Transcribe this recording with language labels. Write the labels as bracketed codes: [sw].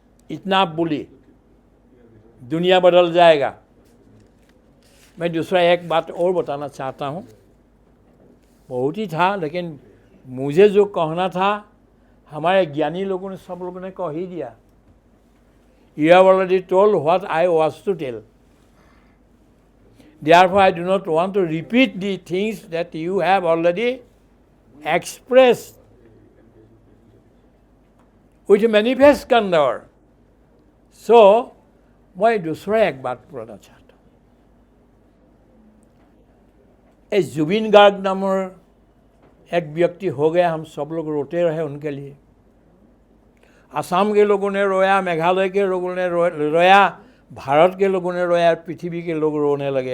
[hi] इतना आप बोलिए, दुनिया बदल जाएगा। मैं दूसरा एक बात और बताना चाहता हूँ। बहुत ही था, लेकिन मुझे जो कहना था हमारे ज्ञानी लोगों ने, सब लोगों ने कह ही दिया। [en] You have already told what I was to tell. Therefore, I do not want to repeat the things that you have already expressed with manifest candor. [hi] So, मैं दूसरा एक बात बोलना चाहता हूँ। इस जुबिन गार्ग नामर एक व्यक्ति हो गया, हम सब लोग रोते रहे उनके लिए। असम के लोगों ने रोया, मेघालय के लोगों ने रोया, भारत के लोगों ने रोया, पृथ्वी के लोग रोने लगे।